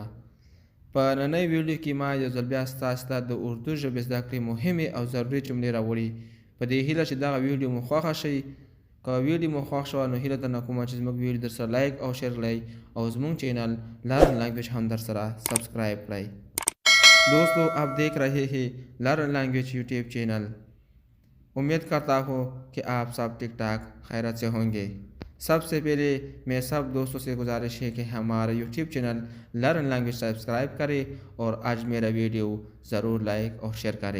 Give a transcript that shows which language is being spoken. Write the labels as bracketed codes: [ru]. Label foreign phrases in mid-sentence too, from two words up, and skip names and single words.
[ps] په نننۍ ویډیو کې ما یو ځل بیا ستاسې ته د اردو ژبې زده کړې مهمې او ضروري جملې راوړي. په دې هیله چې دغه ویډیو مو خوښه شي. که ویډیو مو خوښ شوه نو هیله درنه کومه چې زموږ ویډیو در سره لایک او شیر کړئ او زموږ چینل لرن لانګویج هم در سره سبسکرائب کړئ. [ur] دوستوں، آپ دیکھ رہے ہیں لرن لینگویج [en] YouTube channel. [ur] امید کرتا ہوں کہ آپ سب ٹھیک ٹھاک خیریت سے ہوں گے. سب سے پہلے میں سب دوستوں سے گزارش ہے کہ ہمارا [en] YouTube channel [ur] لرن لینگویج سبسکرائب کریں اور آج میرا ویڈیو ضرور لائک اور شیئر کریں.